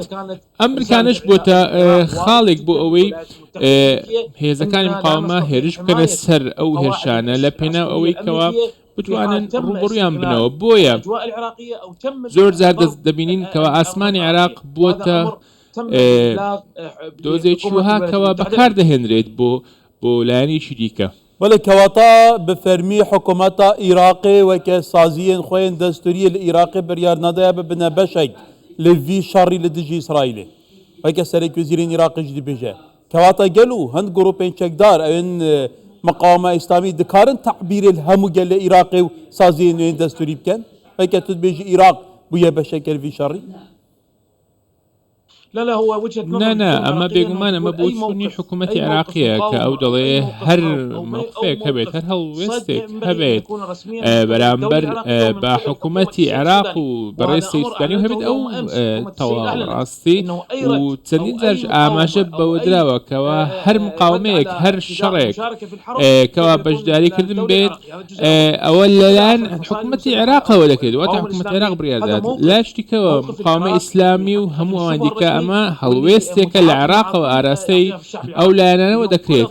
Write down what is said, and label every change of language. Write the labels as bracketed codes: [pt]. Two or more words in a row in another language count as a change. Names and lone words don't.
[ckb] ئەمریکانش بۆتە خاڵێک بۆ ئەوەی هێزەکانی مقاومە هێرش بکەنە سەر ئەو هێرشانە لە پێناو ئەوەی کەوا بتوانن ڕوبڕویان بنەوە. بۆیە زۆر جار دەست دەبینین کەوا ئاسمانی عێراق بۆتە دۆزێکی وها کەوا بەکار دەهێنرێت بۆ لایەنێکی دیکە. ولی کەواتە [ku] bi fermî hikûmeta Iraqê weke saziyên xwe yên destûriyê li Iraqê biryar nedaya bibine beşek li vî şerrî li dijî İsraîlê. Weke serokvezîrên Iraqê jî dibêje. Kewata gelo hind grupên çekdar evên miqawema İslamî dikarin te'bîrê hemû gelê Iraqê û saziyên wê yên destûrî bikin? Weke tu dibêjî Iraq bûye beşek li vî şerrî? [ckb] نه ئەمە بێگومان ئەمە بۆ چوونی حکوومەتی عێراقیە کە ئەو دەڵێ هەر موقفێک هەبێت، هەر هەڵوێستێک هەبێت بەرامبەر بە حکوومەتی عێراق و بەڕێی سەیسودانی و هەبێت ئەو تەواو ڕاستی و چەندین جارش ئاماژە بەوە دراوەکەوە هەر مقاومەیەک هەر شەڕێک کەوا بەشداریکردن بێت ئەوە لەلایەن حکوومەتی عێراقەوە دەکرێت، واتە حکوومەتی عێراق بڕیاردات لاشتیکەوە مقاومە ئیسلامی و هەموو ئەوان دیکە ئەمە هەڵوێستێکە لە عێراقەوە ئاراستەی ئەو لایەنانەوە دەکرێت.